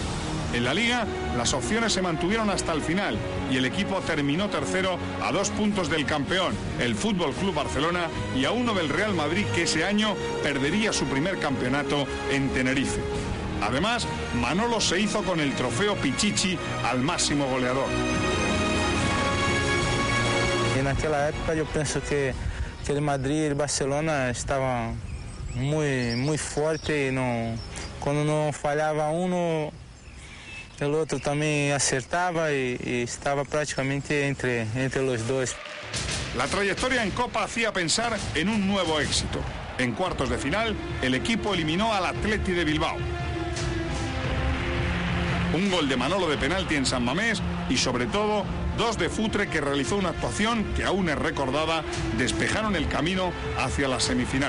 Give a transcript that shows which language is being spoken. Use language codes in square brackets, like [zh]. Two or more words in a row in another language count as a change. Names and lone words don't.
[es] En la Liga, las opciones se mantuvieron hasta el final y el equipo terminó tercero a 2 puntos del campeón, el Fútbol Club Barcelona, y a 1 del Real Madrid, que ese año perdería su primer campeonato en Tenerife. Además, Manolo se hizo con el trofeo Pichichi al máximo goleador. [pt] E naquela época eu penso que el Madrid e el Barcelona estavam muito forte e quando não falhava um, o outro também acertava e estava praticamente entre os dois. [es] La trayectoria en Copa hacía pensar en un nuevo éxito. En cuartos de final, el equipo eliminó al Athletic de Bilbao. Un gol de Manolo de penalti en San Mamés y, sobre todo, 2 de Futre, que realizó una actuación que aún es recordada, despejaron el camino hacia la semifinal.